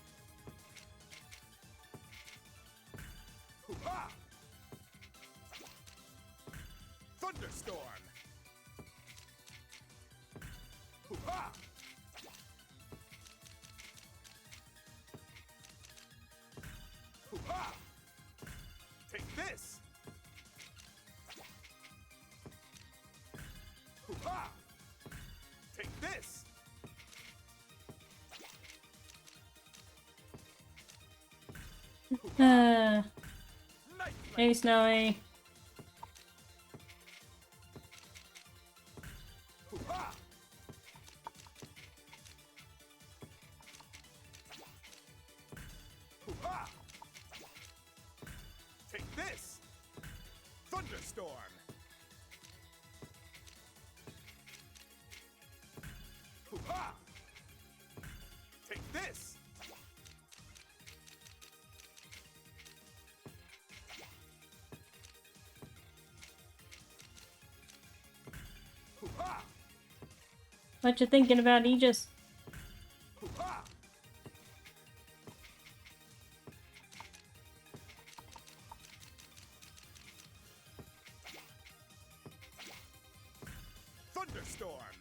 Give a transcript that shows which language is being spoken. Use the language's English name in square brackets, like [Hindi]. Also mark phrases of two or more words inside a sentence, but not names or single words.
[English] Hoo-ha. Thunderstorm. Hoo-ha. Hoo-ha. Take this. Hoo-ha. Take this. Uh, Night hey, Snowy. Hoo-ha. Hoo-ha. Take this. Thunderstorm. Hoo-ha. Take this. Hoo-ha. What you thinking about, Aegis? Hoo-ha. Thunderstorm.